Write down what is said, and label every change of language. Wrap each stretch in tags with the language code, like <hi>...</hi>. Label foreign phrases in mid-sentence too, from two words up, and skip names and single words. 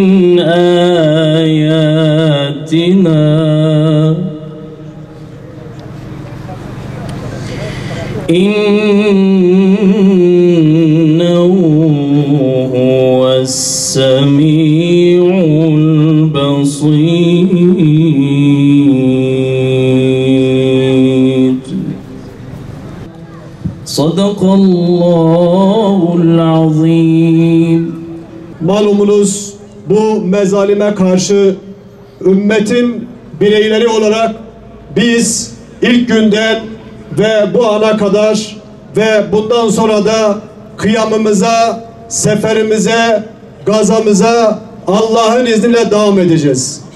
<ar>آياتنا إنه هو السميع البصير صدق الله العظيم.</ar> <tr>Malumunuz bu mezalime karşı ümmetin bireyleri olarak biz ilk günden ve bu ana kadar ve bundan sonra da kıyamımıza, seferimize, gazamıza Allah'ın izniyle devam edeceğiz.</tr>